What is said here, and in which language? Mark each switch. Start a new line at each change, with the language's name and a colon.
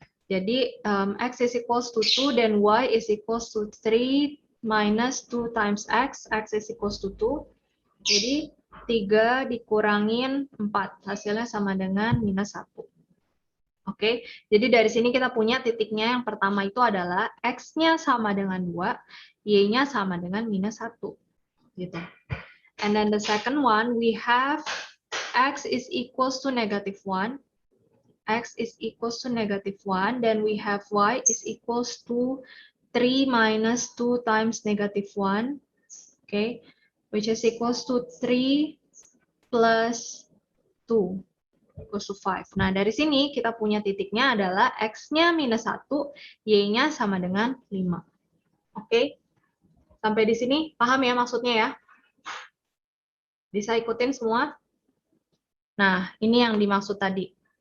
English: Jadi, X is equals to 2, then Y is equals to 3 minus 2 times X is equals to 2.
Indonesian: Jadi, 3 dikurangin 4, hasilnya sama dengan minus 1. Oke, jadi dari sini kita punya titiknya yang pertama itu adalah X-nya sama dengan 2, Y-nya sama dengan minus 1. Gitu.
English: And then the second one, we have X is equals to negative 1. X is equals to negative 1. Then we have Y is equals to 3 minus 2 times negative 1. Okay, which is equals to 3 plus 2. Equals to 5.
Indonesian: Nah, dari sini kita punya titiknya adalah X-nya minus 1, Y-nya sama dengan 5. Oke? Sampai di sini paham ya maksudnya ya? Bisa ikutin semua? Nah, ini yang dimaksud tadi.